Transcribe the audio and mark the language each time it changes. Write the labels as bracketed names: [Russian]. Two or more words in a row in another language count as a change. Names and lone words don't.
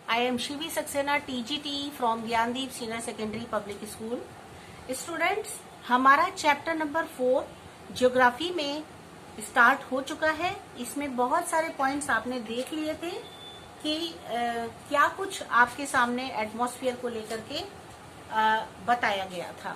[English] am Shivi Saxena, TGT from Gyandeep Senior Secondary Public School. [Hindi] स्टूडेंट्स, हमारा [English] chapter number [Hindi] 4 ज्योग्राफी में स्टार्ट हो चुका है। इसमें बहुत सारे पॉइंट्स आपने देख लिए थे कि क्या कुछ आपके सामने एटमॉस्फेयर को लेकर के बताया गया था।